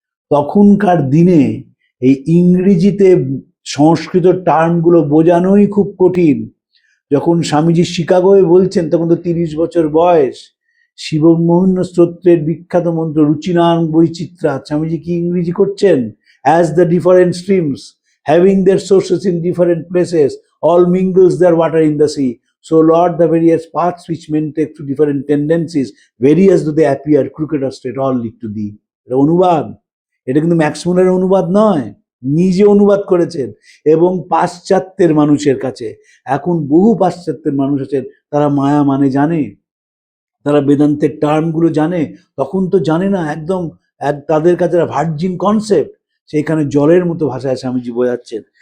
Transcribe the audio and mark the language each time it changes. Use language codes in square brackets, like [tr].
[bn] তখনকার দিনে এই ইংরেজিতে সংস্কৃত টার্মগুলো বোঝানোই খুব কঠিন। যখন স্বামীজি শিকাগোয় বলছেন, তখন তো 30 বছর বয়স। শিবমোহন স্তোত্রের বিখ্যাত মন্ত্র রুচিনাং বৈচিত্রা, স্বামীজি কি ইংরেজি করছেন? [en] As the different streams, having their sources in different places, all mingles their water in the sea. So Lord, the various paths which men take to different tendencies, various though they appear, crooked or straight, all lead to thee. [bn] এটা অনুবাদ, এটা কিন্তু ম্যাক্সমুলারের অনুবাদ নয়। নিজে অনুবাদ করেছেন এবং পাশ্চাত্যের মানুষের কাছে, এখন বহু পাশ্চাত্যের মানুষ আছেন, তারা মায়া মানে জানে, তারা বেদান্তের টার্মগুলো জানে, তখন তো জানে না, একদম তাদের কাছে ভার্জিন কনসেপ্ট, সেইখানে জলের মতো ভাষায় স্বামীজি বোঝাচ্ছেন।